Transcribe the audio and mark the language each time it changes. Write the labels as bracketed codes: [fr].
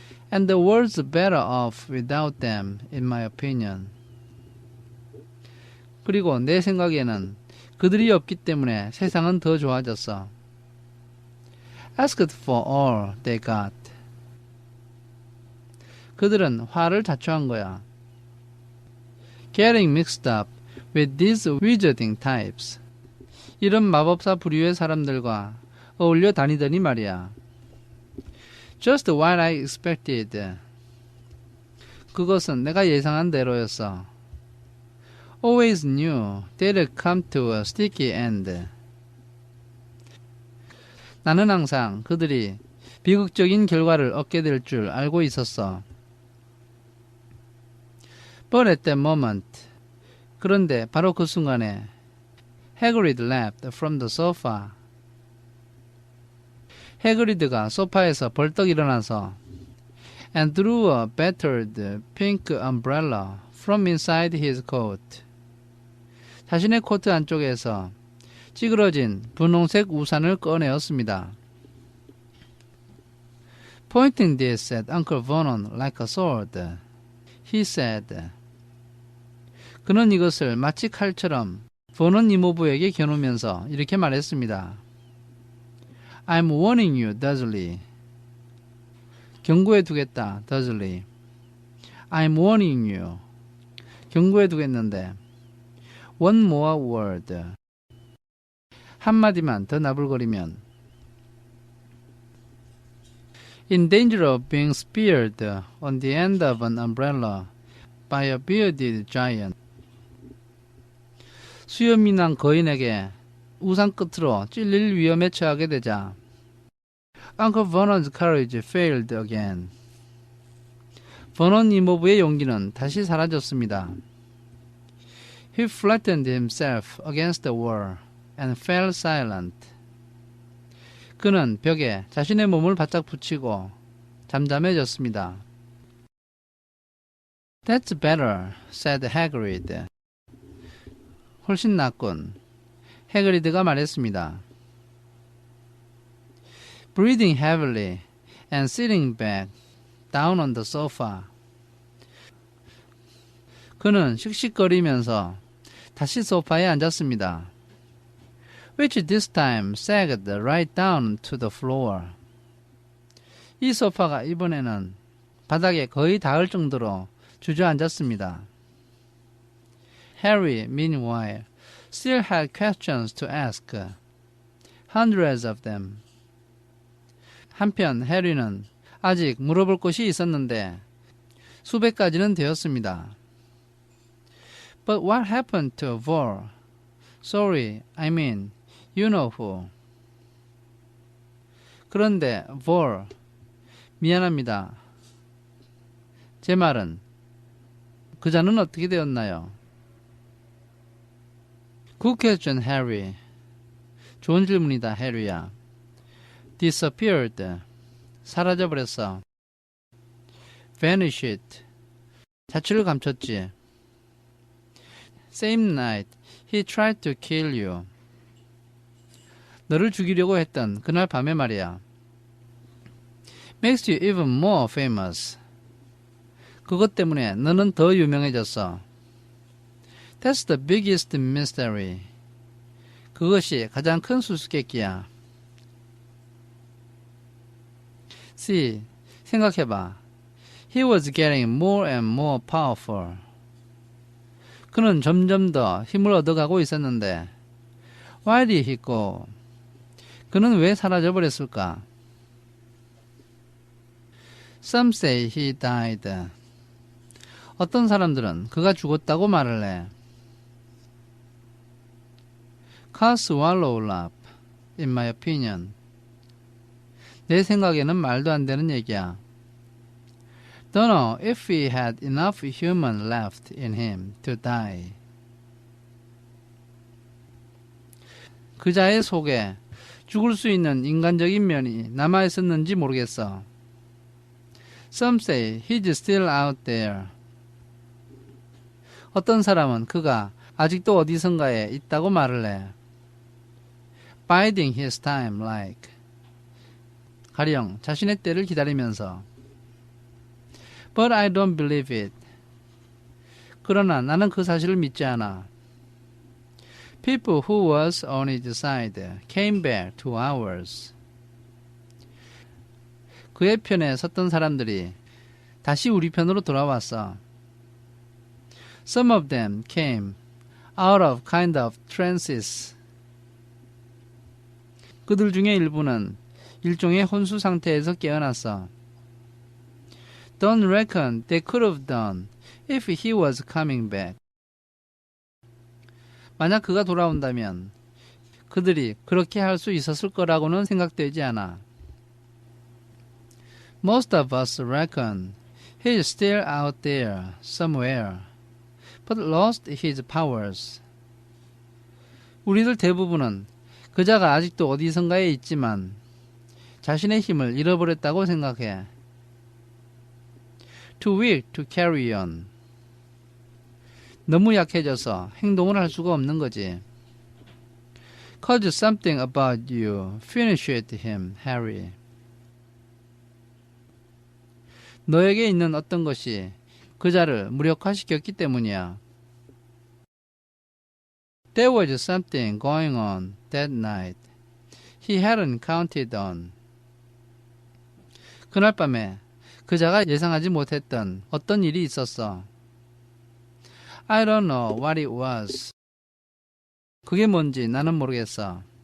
[en] And the world's better off without them, in my opinion. [ko] 그리고 내 생각에는 그들이 없기 때문에 세상은 더 좋아졌어. [en] Asked for all they got. [ko] 그들은 화를 자초한 거야. [en] Getting mixed up with these wizarding types. [ko] 이런 마법사 부류의 사람들과 어울려 다니더니 말이야. [en] Just what I expected. [ko] 그것은 내가 예상한 대로였어. [en] Always knew they'd come to a sticky end. [ko] 나는 항상 그들이 비극적인 결과를 얻게 될 줄 알고 있었어. [en] But at that moment. [ko] 그런데 바로 그 순간에 [en] Hagrid leapt from the sofa. [ko] 해그리드가 소파에서 벌떡 일어나서 [en] and drew a battered pink umbrella from inside his coat. [ko] 자신의 코트 안쪽에서 찌그러진 분홍색 우산을 꺼내었습니다. [en] Pointing this at Uncle Vernon like a sword, he said. [ko] 그는 이것을 마치 칼처럼 버넌 이모부에게 겨누면서 이렇게 말했습니다. [en] I'm warning you, Dursley. [ko] 경고해 두겠다, [en] Dursley. I'm warning you. [ko] 경고해 두겠는데. [en] One more word. [ko] 한마디만 더 나불거리면. [en] In danger of being speared on the end of an umbrella by a bearded giant. [ko] 수염이 난 거인에게 우산 끝으로 찔릴 위험에 처하게 되자 [en] Uncle Vernon's courage failed again. [ko] 버넌 이모부의 용기는 다시 사라졌습니다. [en] He flattened himself against the wall and fell silent. [ko] 그는 벽에 자신의 몸을 바짝 붙이고 잠잠해졌습니다. [en] That's better, said Hagrid. [ko] 훨씬 낫군. 해그리드가 말했습니다. [en] Breathing heavily and sitting back down on the sofa. [ko] 그는 씩씩거리면서 다시 소파에 앉았습니다. [en] Which this time sagged right down to the floor. [ko] 이 소파가 이번에는 바닥에 거의 닿을 정도로 주저앉았습니다. [en] Harry, meanwhile, still had questions to ask. Hundreds of them. [ko] 한편 해리는 아직 물어볼 것이 있었는데 수백 가지는 되었습니다. [en] But what happened to Vol? Sorry, I mean, you know who. [ko] 그런데 Vol, 미안합니다. 제 말은 그자는 어떻게 되었나요? [en] Good question, Harry. [ko] 좋은 질문이다, 해리야. [en] Disappeared. [ko] 사라져버렸어. [en] Vanished. [ko] 자취를 감췄지. [en] Same night, he tried to kill you. [ko] 너를 죽이려고 했던 그날 밤에 말이야. [en] Makes you even more famous. [ko] 그것 때문에 너는 더 유명해졌어. [en] That's the biggest mystery. [ko] 그것이 가장 큰 수수께끼야. [en] See, [ko] 생각해봐. [en] He was getting more and more powerful. [ko] 그는 점점 더 힘을 얻어가고 있었는데 [en] Why did he go? [ko] 그는 왜 사라져버렸을까? [en] Some say he died. [ko] 어떤 사람들은 그가 죽었다고 말을 해. [en] Swallow-up, in my opinion. [ko] 내 생각에는 말도 안 되는 얘기야. [en] Don't know if he had enough human left in him to die. [ko] 그자의 속에 죽을 수 있는 인간적인 면이 남아있었는지 모르겠어. [en] Some say he's still out there. [ko] 어떤 사람은 그가 아직도 어디선가에 있다고 말을 해. [en] Biding his time like. [ko] 가령 자신의 때를 기다리면서. [en] But I don't believe it. [ko] 그러나 나는 그 사실을 믿지 않아. [en] People who was on his side came back to ours. [ko] 그의 편에 섰던 사람들이 다시 우리 편으로 돌아왔어. [en] Some of them came out of kind of trances. [ko] 그들 중에 일부는 일종의 혼수 상태에서 깨어났어. [en] Don't reckon they could have done if he was coming back. [ko] 만약 그가 돌아온다면 그들이 그렇게 할 수 있었을 거라고는 생각되지 않아. [en] Most of us reckon he is still out there somewhere, but lost his powers. [ko] 우리들 대부분은 그자가 아직도 어디선가에 있지만 자신의 힘을 잃어버렸다고 생각해. [en] Too weak to carry on. [ko] 너무 약해져서 행동을 할 수가 없는 거지. [en] Cause something about you finished him, Harry. [ko] 너에게 있는 어떤 것이 그자를 무력화시켰기 때문이야. [en] There was something going on that night he hadn't counted on. [ko] 그날 밤에 그자가 예상하지 못했던 어떤 일이 있었어. [en] I don't know what it was. [ko] 그게 뭔지 나는 모르겠어.